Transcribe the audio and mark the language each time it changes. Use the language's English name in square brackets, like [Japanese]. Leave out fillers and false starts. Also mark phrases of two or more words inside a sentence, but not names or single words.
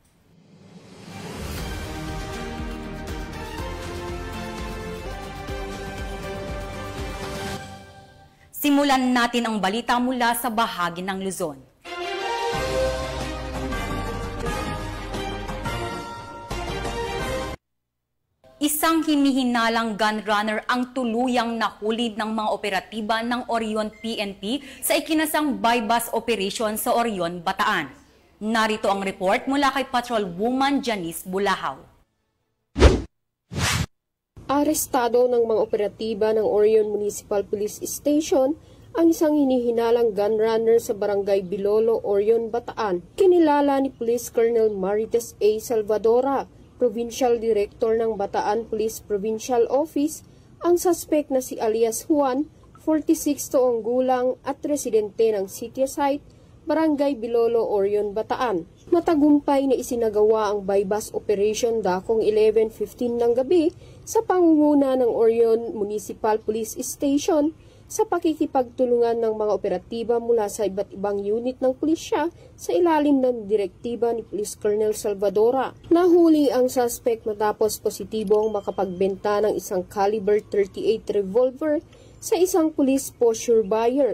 [Filipino] Simulan natin ang balita mula sa bahagi ng Luzon. Isang hinihinalang [English] gun runner [Filipino] ang tuluyang nahuli ng mga operatiba ng Orion PNP sa ikinasang [English] buy-bust operation [Filipino] sa Orion, Bataan. Narito ang report mula kay Patrolwoman Janice Bulahaw. Arestado ng mga operatiba ng Orion Municipal Police Station ang isang hinihinalang [English] gun runner [Filipino] sa Barangay Bilolo, Orion, Bataan. Kinilala ni Police Colonel Marites A. Salvadora, [English] Provincial Director [Filipino] ng Bataan Police Provincial Office, ang suspect na si alias Juan, 46 taong gulang at residente ng City Site, Barangay Bilolo, Orion, Bataan. Matagumpay na isinagawa ang [English] buy-bust operation [Filipino] dakong 11:15 ng gabi sa pangunguna ng Orion Municipal Police Station sa pakikipagtulungan ng mga operatiba mula sa iba't ibang unit ng pulisya sa ilalim ng direktiba ni Police Colonel Salvadora. Nahuli ang suspect matapos positibong makapagbenta ng isang [English] caliber .38 revolver [Filipino] sa isang [English] police posture buyer.